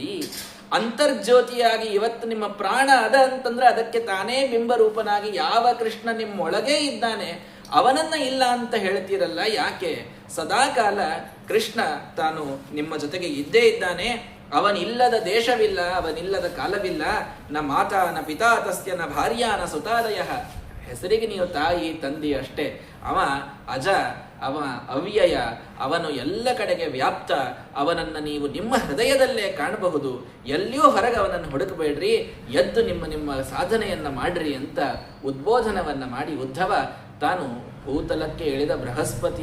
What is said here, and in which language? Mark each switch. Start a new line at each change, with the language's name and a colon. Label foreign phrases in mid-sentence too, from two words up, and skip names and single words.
Kannada: ಅಂತರ್ಜ್ಯೋತಿಯಾಗಿ ಇವತ್ತು ನಿಮ್ಮ ಪ್ರಾಣ ಅದ ಅಂತಂದ್ರೆ ಅದಕ್ಕೆ ತಾನೇ ಬಿಂಬರೂಪನಾಗಿ ಯಾವ ಕೃಷ್ಣ ನಿಮ್ಮೊಳಗೇ ಇದ್ದಾನೆ ಅವನನ್ನ ಇಲ್ಲ ಅಂತ ಹೇಳ್ತೀರಲ್ಲ, ಯಾಕೆ? ಸದಾಕಾಲ ಕೃಷ್ಣ ತಾನು ನಿಮ್ಮ ಜೊತೆಗೆ ಇದ್ದೇ ಇದ್ದಾನೆ. ಅವನಿಲ್ಲದ ದೇಶವಿಲ್ಲ, ಅವನಿಲ್ಲದ ಕಾಲವಿಲ್ಲ.
Sanskrit: ನ ಮಾತಾ ನ ಪಿತಾ ತಸ್ಯ ನ ಭಾರ್ಯಾ ನ ಸುತಾದಯ.
Kannada: ಹೆಸರಿಗೆ ನೀವು ತಾಯಿ ತಂದೆ ಅಷ್ಟೇ. ಅವ ಅಜ, ಅವ ಅವ್ಯಯ, ಅವನು ಎಲ್ಲ ಕಡೆಗೆ ವ್ಯಾಪ್ತ. ಅವನನ್ನು ನೀವು ನಿಮ್ಮ ಹೃದಯದಲ್ಲೇ ಕಾಣಬಹುದು. ಎಲ್ಲಿಯೂ ಹೊರಗೆ ಅವನನ್ನು ಹುಡುಕಬೇಡ್ರಿ, ಎದ್ದು ನಿಮ್ಮ ಸಾಧನೆಯನ್ನ ಮಾಡ್ರಿ ಅಂತ ಉದ್ಬೋಧನವನ್ನ ಮಾಡಿ ಉದ್ಧವ ತಾನು ಭೂತಲಕ್ಕೆ ಇಳಿದ ಬೃಹಸ್ಪತಿ.